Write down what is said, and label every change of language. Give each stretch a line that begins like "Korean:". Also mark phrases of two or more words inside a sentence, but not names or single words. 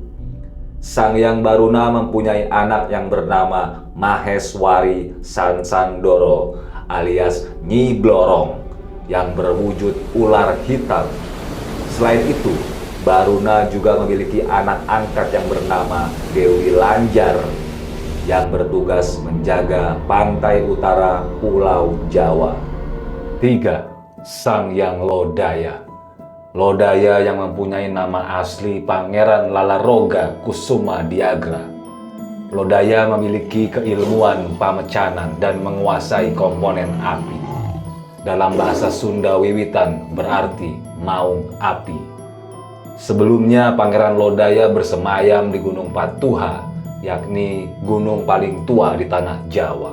Indonesian: Sang Hyang Baruna mempunyai anak yang bernama Maheswari Sansandoro alias Nyi Blorong yang berwujud ular hitam. Selain itu, Baruna juga memiliki anak angkat yang bernama Dewi Lanjar yang bertugas menjaga pantai utara Pulau Jawa. 3. Sang Hyang Lodaya. Lodaya yang mempunyai nama asli Pangeran Lalaroga Kusuma Diagra. Lodaya memiliki keilmuan pamecanan dan menguasai komponen api. Dalam bahasa Sunda Wiwitan berarti
Sundanese: maung api.
Indonesian: Sebelumnya Pangeran Lodaya bersemayam di Gunung Patuha, yakni gunung paling tua di tanah Jawa.